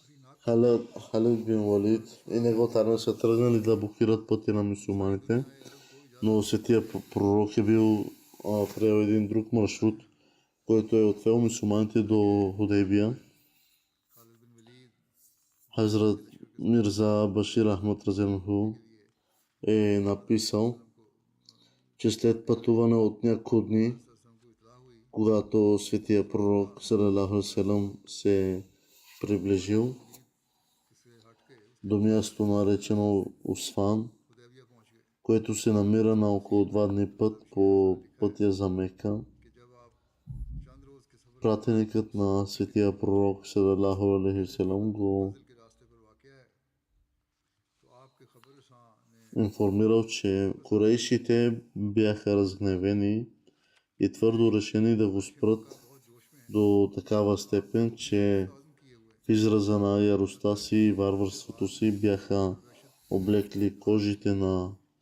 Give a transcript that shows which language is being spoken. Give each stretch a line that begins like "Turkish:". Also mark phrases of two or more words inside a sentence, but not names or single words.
Bulgarian: Халид бин Валид и неговата армия са тръгнали да блокират пътя на мюсюлманите, но светия пророк е бил приел един друг маршрут, който е отвел мюсюлманите до Худейбия. Хазрат Мирза Башир Ахмад Разенху е написал, че след пътуване от няколко дни, когато светия пророк
Arabic: صلى الله عليه وسلم
Bulgarian: се приближил до място наречено Усфан, което се намира на около 2 дни път по пътя за Мека, пратеникът на светия пророк
Arabic: صلى الله عليه وسلم
Bulgarian: го информирал, че корейшите бяха разгневени и твърдо решени да го спрат до такава степен, че в израза на яростта си и варварството си бяха облекли кожите на